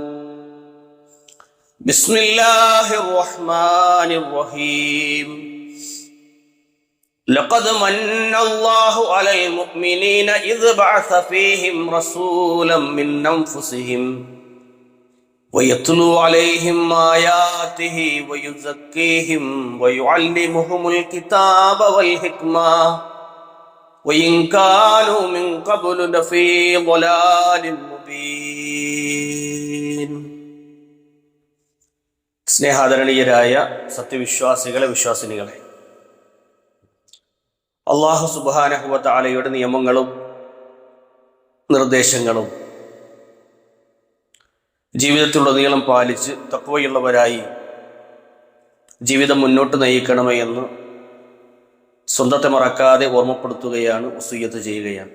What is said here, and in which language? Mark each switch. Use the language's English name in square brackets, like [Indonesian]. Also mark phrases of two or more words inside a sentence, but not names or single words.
[Arabic] بسم الله الرحمن الرحيم لقد من الله على المؤمنين إذ بعث فيهم رسولا من أنفسهم ويتلو عليهم آياته ويزكيهم ويعلمهم الكتاب والحكمة وإن كانوا من قبل لفي ضلال [Malayalam] مبين സ്നേഹാദരണീയരായ സത്യവിശ്വാസികളെ വിശ്വാസിനികളെ, [Arabic] الله سبحانه و [Malayalam] തആലയുടെ നിയമങ്ങളും നിർദ്ദേശങ്ങളും ജീവിതത്തിലുടനീളം പാലിച്ച് തഖ്വയുള്ളവരായി ജീവിതം മുന്നോട്ട് നയിക്കണമേ എന്ന് സ്വന്തത്തെ മറക്കാതെ ഓർമ്മപ്പെടുത്തുകയാണ്, വസിയ്യത്ത് ചെയ്യുകയാണ്.